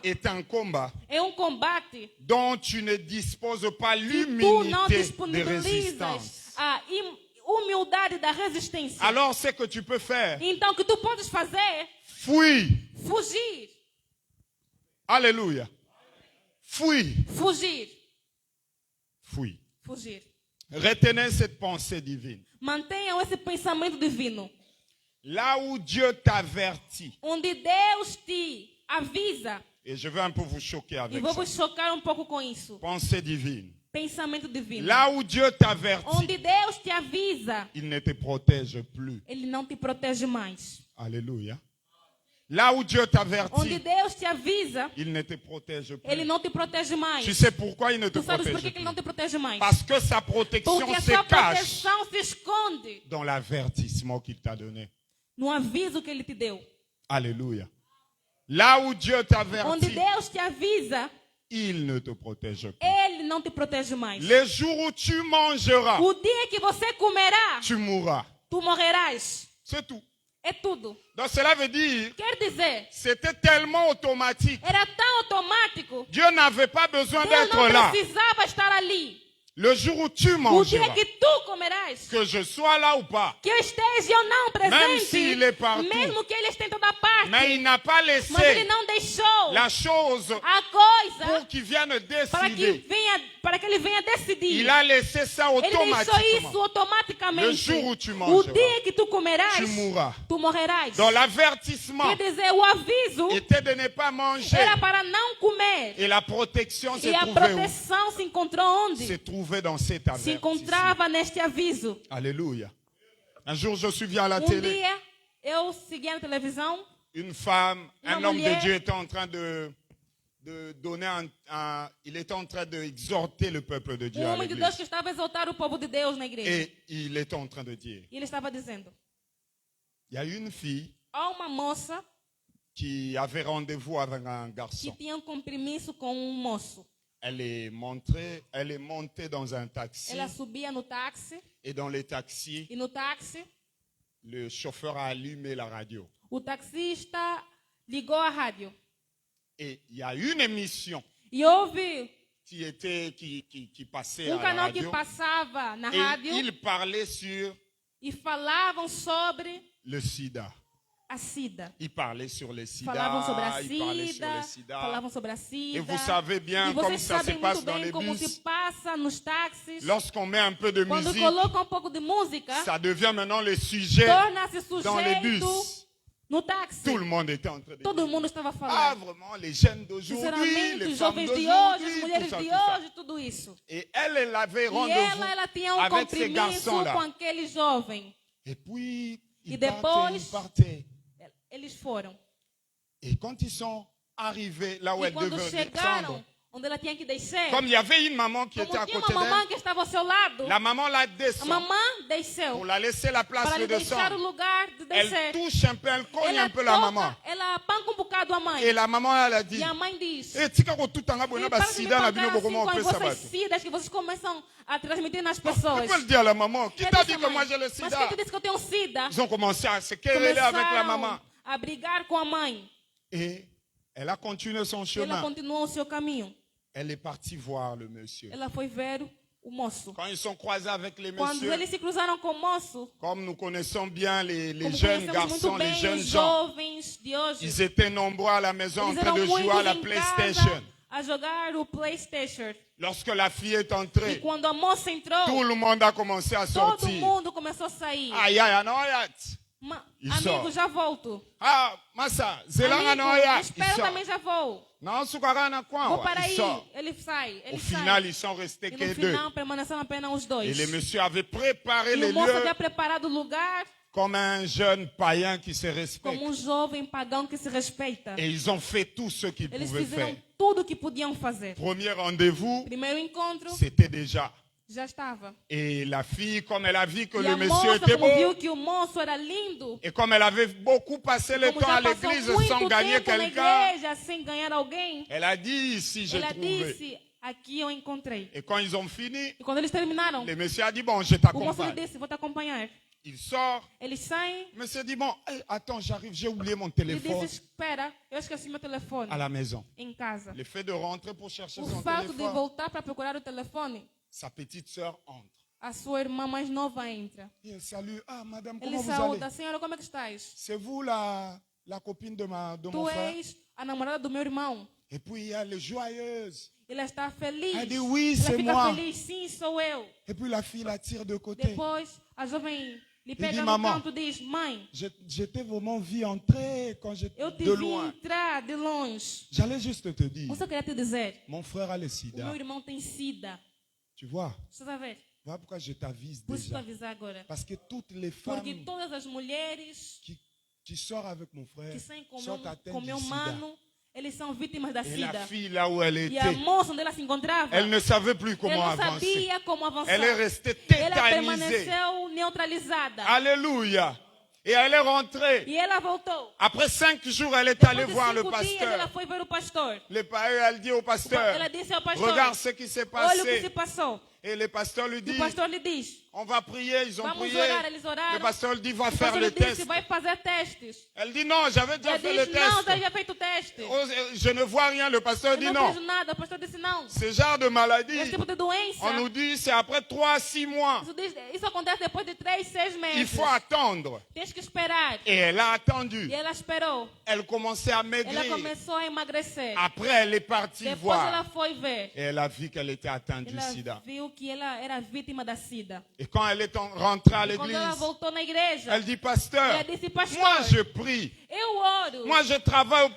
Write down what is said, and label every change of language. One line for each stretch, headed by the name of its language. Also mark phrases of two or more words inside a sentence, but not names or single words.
French: est un combat
Portuguese: é um combate
French: dont tu ne disposes pas
Portuguese: que tu não
French: l'humilité de
Portuguese: disponibilizas
French: résistance.
Portuguese: a humildade da resistência.
French: Alors, ce que tu peux faire,
Portuguese: Então, o que tu podes fazer?
French: fuis.
Portuguese: Fugir.
French: Alléluia. Fuis.
Portuguese: Fugir.
French: Fuis.
Portuguese: Fugir.
French: Retenez cette pensée divine.
Portuguese: Mantenham esse pensamento divino.
French: Là où Dieu t'avertit,
Portuguese: Onde Deus te avisa.
French: et je vais un peu vous choquer
Portuguese: E
French: avec
Portuguese: vou
French: ça.
Portuguese: vos chocar um pouco com isso.
French: Pensée divine.
Portuguese: Pensamento divino.
French: Là où Dieu t'avertit,
Portuguese: Onde Deus te avisa,
French: il ne te protège plus.
Portuguese: Ele não te protege mais.
French: Alléluia. Là où Dieu
Portuguese: Onde
French: t'avertit,
Portuguese: Deus te avisa,
French: il ne te protège
Portuguese: Ele
French: plus.
Portuguese: não te protege mais.
French: Tu sais pourquoi il ne te
Portuguese: Tu sabes por
French: protège
Portuguese: que Ele não
French: plus?
Portuguese: te protege mais?
French: Parce que sa protection
Portuguese: Porque a
French: se
Portuguese: sua
French: cache
Portuguese: proteção se esconde
French: dans l'avertissement qu'il t'a donné.
Portuguese: no aviso que Ele te deu.
French: Alléluia. Là où Dieu
Portuguese: Onde
French: t'avertit,
Portuguese: Deus te avisa,
French: il ne te protège plus.
Portuguese: Ele não te protege mais.
French: Les jours où tu mangeras,
Portuguese: O dia que você comerá,
French: tu mourras.
Portuguese: tu morrerás.
French: C'est tout.
Portuguese: É tudo.
French: Donc cela veut dire,
Portuguese: Quer dizer,
French: c'était tellement automatique.
Portuguese: era tão automático.
French: Dieu n'avait pas besoin
Portuguese: Deus
French: d'être
Portuguese: não
French: là.
Portuguese: precisava estar ali.
French: Le jour où tu
Portuguese: O dia
French: mangeras,
Portuguese: que tu comerás,
French: que je sois là ou pas,
Portuguese: que eu esteja ou não presente,
French: s'il est partout.
Portuguese: mesmo que Ele esteja em toda parte,
French: mais il n'a pas
Portuguese: mas Ele
French: laissé
Portuguese: não deixou
French: la chose
Portuguese: a coisa
French: pour qu'il vienne
Portuguese: para que Ele venha decidir.
French: Il a laissé ça
Portuguese: Ele deixou isso
French: automatiquement.
Portuguese: automaticamente.
French: Le jour où tu
Portuguese: O
French: mangeras,
Portuguese: dia que tu comerás,
French: tu mourras.
Portuguese: tu morrerás.
French: Donc l'avertissement
Portuguese: Quer dizer, o aviso
French: était de ne pas manger.
Portuguese: era para não comer.
French: Et la protection se
Portuguese: E a
French: trouvait où?
Portuguese: proteção se encontrou
French: Se
Portuguese: onde?
French: trouvait dans cet
Portuguese: Se
French: avertissement.
Portuguese: encontrava neste aviso.
French: Alléluia. Un jour, je suis venu à la
Portuguese: Um
French: télé.
Portuguese: dia, eu seguia na televisão,
French: Une femme, un homme de
Portuguese: mulher.
French: Dieu était en train de donner il était en train d'exhorter le peuple de Dieu à
Portuguese: homem de Deus
French: l'église.
Portuguese: que estava a exaltar o povo de Deus na igreja.
French: Et il était en train de dire,
Portuguese: E ele estava dizendo,
French: il y a une fille
Portuguese: há uma moça
French: qui avait rendez-vous avec un
Portuguese: que
French: garçon.
Portuguese: tinha um compromisso com um moço.
French: Elle est montée dans un taxi.
Portuguese: Ela subia no táxi.
French: Et dans les taxis,
Portuguese: E no táxi,
French: le chauffeur a allumé la radio.
Portuguese: o taxista ligou a rádio.
French: Et il y a une émission
Portuguese: E houve
French: qui passait à la
Portuguese: canal que
French: radio.
Portuguese: passava na
French: Et
Portuguese: rádio
French: il parlait sur
Portuguese: e falavam sobre
French: le sida.
Portuguese: a SIDA.
French: Il parlait sur le sida.
Portuguese: Falavam sobre a
French: Il parlait sur
Portuguese: SIDA,
French: le sida.
Portuguese: falavam sobre a SIDA.
French: Et vous savez bien
Portuguese: E
French: comme
Portuguese: vocês
French: ça se
Portuguese: sabem
French: passe
Portuguese: muito
French: dans
Portuguese: bem
French: les
Portuguese: como
French: bus.
Portuguese: se passa nos táxis.
French: Lorsqu'on met un peu de
Portuguese: Quando
French: musique,
Portuguese: colocam pouco de música,
French: ça devient maintenant le sujet
Portuguese: torna-se
French: dans les
Portuguese: sujeito
French: bus.
Portuguese: no táxi.
French: Tout le monde était en train de
Portuguese: Todo
French: dire.
Portuguese: mundo estava
French: Ah,
Portuguese: falando.
French: vraiment, les jeunes d'aujourd'hui,
Portuguese: Sinceramente,
French: les
Portuguese: os
French: femmes
Portuguese: jovens de hoje, as
French: d'aujourd'hui,
Portuguese: mulheres
French: tout ça,
Portuguese: de
French: tout ça.
Portuguese: hoje, tudo isso.
French: Et elle avait
Portuguese: E
French: rendez-vous
Portuguese: ela tinha
French: avec ces
Portuguese: compromisso
French: garçons-là.
Portuguese: com aquele jovem.
French: Et puis,
Portuguese: E
French: ils
Portuguese: depois-
French: ils partaient.
Portuguese: Eles foram.
French: Et quand ils sont arrivés là où
Portuguese: E
French: elle
Portuguese: quando
French: devait
Portuguese: chegaram,
French: descendre,
Portuguese: onde ela tinha que descer,
French: comme il y avait une maman qui était
Portuguese: como
French: à
Portuguese: tinha
French: côté
Portuguese: uma mamãe
French: d'elle,
Portuguese: que estava ao seu lado,
French: la maman la
Portuguese: a
French: descend
Portuguese: mamã desceu
French: pour la laisser la place
Portuguese: para
French: de
Portuguese: lhe deixar o
French: descendre.
Portuguese: lugar de
French: Elle
Portuguese: descer.
French: touche un peu, elle cogne
Portuguese: Ela
French: un peu la maman.
Portuguese: toca, ela panca bocado a mãe.
French: Et la maman, elle a dit,
Portuguese: E a mãe diz:
Lingala: eh, tika ko tout en abona
Portuguese: "E
Lingala: ba
Portuguese: para de me
Lingala: sida na
Portuguese: pancar
Lingala: bino
Portuguese: assim
French: comment on
Portuguese: com
French: fait
Portuguese: as
French: ça
Portuguese: vossas
French: bateau.
Portuguese: sidas que vocês começam a transmitir nas
French: Tu
Portuguese: pessoas."
French: peux le dire à la maman, qui
Portuguese: E
French: t'a
Portuguese: disse
French: dit
Portuguese: à
French: que moi
Portuguese: mãe,
French: j'ai le
Portuguese: "Mas quem
French: sida?
Portuguese: te disse que eu tenho SIDA?"
French: Ils ont commencé à se quereller avec la maman.
Portuguese: Começaram a brigar com a mãe.
French: Et elle a continué son
Portuguese: Ela
French: chemin.
Portuguese: continuou o seu caminho.
French: Elle est partie voir le monsieur.
Portuguese: Ela foi ver o moço.
French: Quand ils sont croisés avec les
Portuguese: Quando
French: messieurs,
Portuguese: eles se cruzaram com o moço,
French: comme nous connaissons bien les
Portuguese: como
French: jeunes
Portuguese: conhecemos
French: garçons,
Portuguese: muito
French: les
Portuguese: bem
French: jeunes
Portuguese: os
French: gens,
Portuguese: jovens de hoje,
French: ils étaient nombreux à la maison en
Portuguese: eles
French: train
Portuguese: eram
French: de jouer à la
Portuguese: muitos em
French: PlayStation.
Portuguese: casa a jogar o PlayStation.
French: Lorsque la fille est
Portuguese: E
French: entrée,
Portuguese: quando a moça entrou,
French: tout le monde a commencé à
Portuguese: todo
French: sortir.
Portuguese: mundo começou a sair.
French: Aïe, aïe, non, aïe. Il
Portuguese: Amigo,
French: sort.
Portuguese: já volto.
Lingala: Ah, massa, zelanga non,
Portuguese: Amigo, aïe. espera também, já vou.
Lingala: Non, sukarana quoi?
Portuguese: Vou para
French: Il
Portuguese: aí.
French: sort.
Portuguese: Ele sai,
French: Au
Portuguese: ele
French: final,
Portuguese: sai.
French: ils sont restés
Portuguese: E
French: que
Portuguese: no
French: deux.
Portuguese: final permaneceram apenas os dois.
French: Et le monsieur avait préparé
Portuguese: E
French: les
Portuguese: o moço
French: lieux
Portuguese: havia preparado o lugar
French: comme un jeune païen qui se respecte.
Portuguese: como jovem pagão que se respeita.
French: Et ils ont fait tout ce qu'ils
Portuguese: Eles
French: pouvaient
Portuguese: fizeram
French: faire.
Portuguese: tudo o que podiam fazer.
French: Premier rendez-vous,
Portuguese: Primeiro encontro,
French: c'était déjà.
Portuguese: já estava.
French: Et la fille, comme elle a vu que
Portuguese: E
French: le
Portuguese: a
French: monsieur
Portuguese: moça,
French: était
Portuguese: como viu
French: beau,
Portuguese: que o moço era lindo,
French: et comme elle avait beaucoup passé le
Portuguese: como
French: temps à
Portuguese: já passou
French: l'église sans
Portuguese: muito
French: gagner
Portuguese: tempo na
French: quelqu'un,
Portuguese: igreja sem ganhar alguém,
French: elle a dit, ici j'ai
Portuguese: ela
French: trouvé.
Portuguese: disse, aqui eu encontrei.
French: Et quand ils ont fini,
Portuguese: E quando eles terminaram,
French: le monsieur a dit, bon, je
Portuguese: o moço lhe
French: t'accompagne.
Portuguese: disse, vou te acompanhar.
French: Il sort.
Portuguese: Eles saem
French: Le monsieur dit, bon, hey, attends, j'arrive, j'ai oublié mon
Portuguese: e
French: téléphone
Portuguese: disse, espera, eu esqueci meu telefone
French: à la maison.
Portuguese: em casa.
French: Le fait de rentrer pour chercher
Portuguese: O
French: son
Portuguese: fato de
French: téléphone,
Portuguese: voltar para procurar o telefone,
French: sa petite sœur entre.
Portuguese: a sua irmã mais nova entra.
French: Et elle salue, ah madame,
Portuguese: Ele
French: comment vous allez?
Portuguese: saúda, senhora, como é que estás?
French: C'est vous la copine de mon
Portuguese: Tu
French: frère?
Portuguese: és a namorada do meu irmão.
French: Et puis elle est joyeuse.
Portuguese: Ela está feliz.
French: Elle dit, oui,
Portuguese: Ela
French: c'est
Portuguese: fica
French: moi.
Portuguese: feliz, sim, sou eu.
French: Et puis la fille la tire de côté.
Portuguese: Depois, a jovem lhe
French: dit,
Portuguese: pega no
French: maman,
Portuguese: canto e diz, mãe,
French: J'étais vraiment vu entrer quand j'étais
Portuguese: eu te
French: de
Portuguese: vi
French: loin.
Portuguese: entrar de longe.
French: J'allais juste te dire,
Portuguese: Eu só queria te dizer,
French: mon frère a le
Portuguese: o
French: sida.
Portuguese: meu irmão tem SIDA.
French: Tu vois,
Portuguese: Você está a ver?
French: voilà pourquoi je t'avise
Portuguese: Por isso estou a
French: déjà.
Portuguese: avisar agora.
French: Parce que toutes les femmes
Portuguese: Porque todas as mulheres
French: qui sortent avec mon frère
Portuguese: que saem com
French: sont
Portuguese: meu,
French: atteintes
Portuguese: com
French: du
Portuguese: meu
French: sida.
Portuguese: mano, eles são vítimas da
French: Et la
Portuguese: SIDA.
French: fille là où elle
Portuguese: E a
French: était,
Portuguese: moça onde ela se encontrava,
French: elle ne savait plus
Portuguese: ela
French: comment
Portuguese: não
French: avancer.
Portuguese: sabia como avançar.
French: Elle est restée
Portuguese: Ela
French: tétanisée.
Portuguese: permaneceu neutralizada.
French: Alléluia. Et elle est rentrée.
Portuguese: E ela voltou.
French: Après 5 jours, elle est
Portuguese: Depois
French: allée
Portuguese: de
French: voir le
Portuguese: 5 dias, ela
French: pasteur.
Portuguese: foi ver o pastor.
French: Le pasteur, elle dit au pasteur,
Portuguese: Ela disse ao pastor,
French: regarde ce qui s'est
Portuguese: olha o que se
French: passé.
Portuguese: passou.
French: Et le pasteur lui
Portuguese: E
French: dit,
Portuguese: o pastor lhe diz,
French: on va prier, ils ont
Portuguese: vamos
French: prié.
Portuguese: orar, eles
French: Le
Portuguese: oraram.
French: pasteur lui dit, va
Portuguese: O
French: faire
Portuguese: pastor
French: le
Portuguese: lhe disse,
French: test.
Portuguese: vai fazer testes.
French: Elle dit, non, j'avais déjà
Portuguese: Ela
French: fait le
Portuguese: disse, não, já
French: test.
Portuguese: havia feito o teste.
French: Oh, je ne vois rien. Le pasteur
Portuguese: Eu
French: dit,
Portuguese: não
French: non.
Portuguese: vejo nada. O pastor disse, não.
French: Ce genre de maladie,
Portuguese: Esse tipo de doença,
French: on nous dit, c'est après 3 à 6 mois.
Portuguese: isso acontece depois de 3, 6 meses.
French: Il faut attendre.
Portuguese: Tens que esperar.
French: Et elle a attendu.
Portuguese: E ela esperou.
French: Elle commençait à
Portuguese: Ela
French: maigrir.
Portuguese: começou a emagrecer.
French: Après, elle est partie
Portuguese: Depois ela
French: voir.
Portuguese: foi ver.
French: Et elle a vu qu'elle était atteinte du
Portuguese: Ela
French: sida.
Portuguese: viu que ela era vítima da SIDA.
French: Et quand elle est rentrée à
Portuguese: E quando ela
French: l'église,
Portuguese: voltou na igreja,
French: elle dit, pasteur,
Portuguese: ela disse, pastor,
French: moi je prie.
Portuguese: eu oro.
French: Moi je travaille au